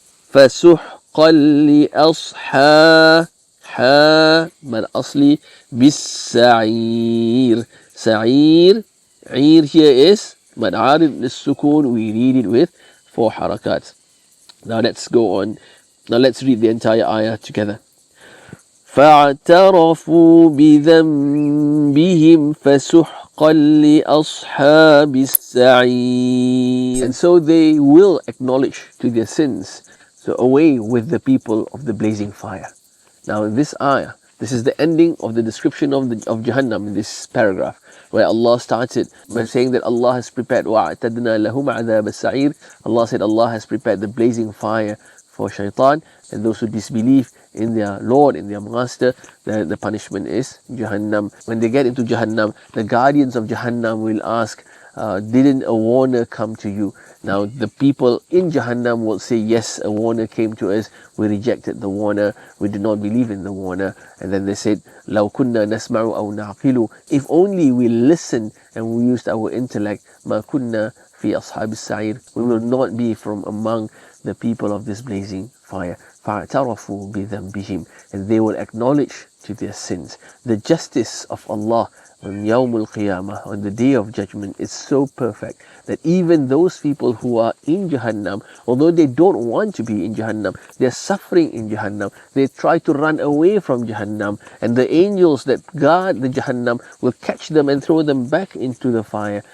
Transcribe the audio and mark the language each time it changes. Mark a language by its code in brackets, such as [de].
[ar] فسحقا لأصحاب حا من أصلي بالسعير سعير عير [en] here is [ar] من عارض للسكون, [en] we read it with 4 harakat. Now let's go on. Now let's read the entire ayah together. [ar] فاعترفوا بذنبهم فسحقا لأصحاب السعير. [en] And so they will acknowledge to their sins, so away with the people of the blazing fire. Now in this ayah, this is the ending of the description of Jahannam in this paragraph, where Allah started by saying that Allah has prepared [ar] وَأَعْتَدْنَا لَهُمْ عَذَابَ السَّعِيرِ. [en] Allah said Allah has prepared the blazing fire for shaitan, and those who disbelieve in their Lord, in their Master, the punishment is Jahannam. When they get into Jahannam, the guardians of Jahannam will ask, didn't a warner come to you? Now the people in Jahannam will say, yes, a warner came to us, we rejected the warner, we did not believe in the warner. And then they said, [ar] لَوْ كُنَّا نَسْمَعُ أَوْ نَعْقِلُ. [en] If only we listened and we used our intellect, [ar] مَا كُنَّا فِي أَصْحَابِ السَّعِيرِ. [en] We will not be from among the people of this blazing fire. [ar] فَاعْتَرَفُوا بِذَنْبِهِمْ. [en] And they will acknowledge to their sins. The justice of Allah on Yawmul Qiyamah, on the Day of Judgment, is so perfect that even those people who are in Jahannam, although they don't want to be in Jahannam, they're suffering in Jahannam, they try to run away from Jahannam, and the angels that guard the Jahannam will catch them and throw them back into the fire.